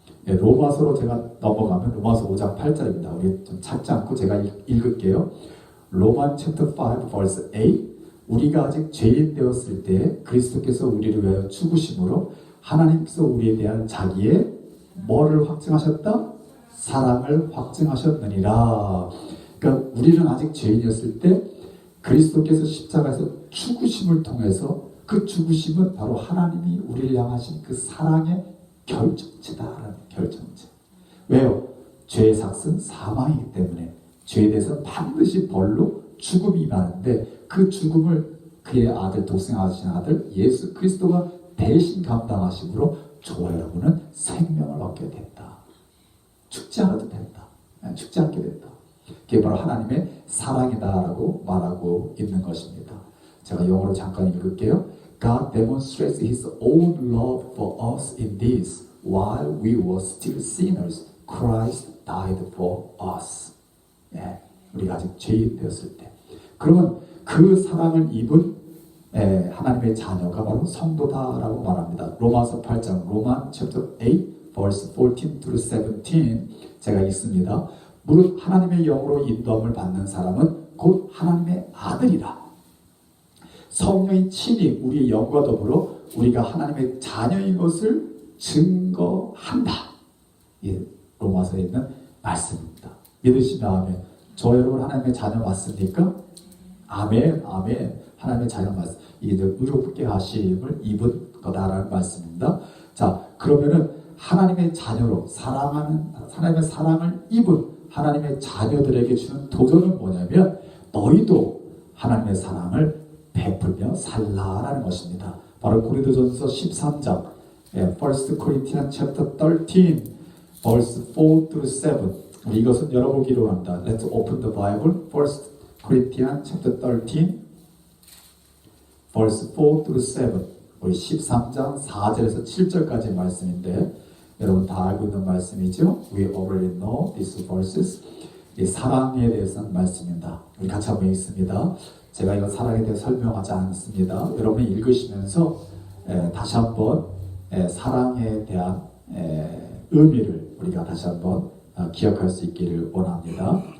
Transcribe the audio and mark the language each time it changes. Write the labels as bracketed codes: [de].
[ko] 로마서로 제가 넘어가면 로마서 5장 8절입니다. 우리 좀 찾지 않고 제가 읽을게요. [en] 로만 chapter 5 verse 8. [ko] 우리가 아직 죄인 되었을 때 그리스도께서 우리를 위하여 죽으심으로 하나님께서 우리에 대한 자기의 뭐를 확증하셨다? 사랑을 확증하셨느니라. 그러니까 우리는 아직 죄인이었을 때 그리스도께서 십자가에서 죽으심을 통해서 그 죽으심은 바로 하나님이 우리를 향하신 그 사랑의 결정체다라는 결정체. 왜요? 죄의 삭은 사망이기 때문에 죄에 대해서 반드시 벌로 죽음이 임하는데 그 죽음을 그의 아들, 독생하신 아들 예수 그리스도가 대신 감당하심으로 저와 여러분은 생명을 얻게 됐다. 죽지 않아도 된다. 죽지 않게 된다. 그게 바로 하나님의 사랑이다라고 말하고 있는 것입니다. 제가 영어로 잠깐 읽을게요. [en] God demonstrates His own love for us in this: while we were still sinners, Christ died for us. [ko] 예, 우리가 아직 죄인 되었을 때. 그러면 그 사랑을 입은 하나님의 자녀가 바로 성도다라고 말합니다. 로마서 8장, 로만 [en] chapter 8, verse 14 through 17 [ko] 제가 읽습니다. 무릇 하나님의 영으로 인도함을 받는 사람은 곧 하나님의 아들이라. 성령이 친히 우리의 영과 더불어 우리가 하나님의 자녀인 것을 증거한다. 이 로마서에 있는 말씀입니다. 믿으시면 아멘. 저 여러분 하나님의 자녀 맞습니까? 아멘, 아멘. 하나님의 자녀 맞습니다. 이게 의롭게 하심을 입은 거다라는 말씀입니다. 자, 그러면은 하나님의 자녀로 사랑하는 하나님의 사랑을 입은 하나님의 자녀들에게 주는 도전은 뭐냐면 너희도 하나님의 사랑을 베풀며 살라라는 것입니다. 바로 고린도전서 13장, [en] 1 Corinthians chapter 13, verse 4 through 7. [ko] 우리 이것은 열어보기로 합니다. [en] Let's open the Bible. 1 Corinthians chapter 13, verse 4 through 7. [ko] 우리 13장 4절에서 7절까지 말씀인데 여러분 다 알고 있는 말씀이죠? [en] We already know these verses. [ko] 이 사랑에 대해서는 말씀입니다. 우리 같이 한번 읽습니다. 제가 이거 사랑에 대해 설명하지 않습니다. 여러분이 읽으시면서 다시 한번 사랑에 대한 의미를 우리가 다시 한번 기억할 수 있기를 원합니다.